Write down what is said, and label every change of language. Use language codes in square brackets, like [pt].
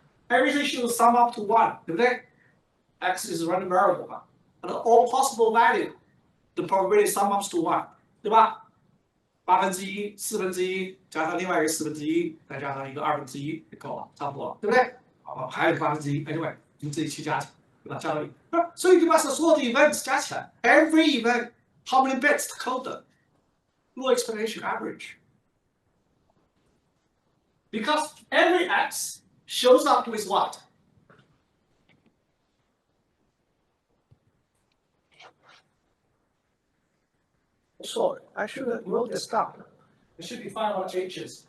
[en] Everything should sum up to 1, 对不对 ？X is a random variable 嘛 ，and all possible value, the probability sum ups to 1, 对吧？ [zh] 1/8、1/4加上另外一个1/4，再加上一个1/2就够了，差不多，对不对？好，还有一个1/8，anyway，你自己去加起来，对吧？加到所以就把所有的 events 加起来 ， [en] every event how many bits to code them? Low expectation average. Because every X shows up with what? Sorry, I should have wrote this down. It should be 5 H's.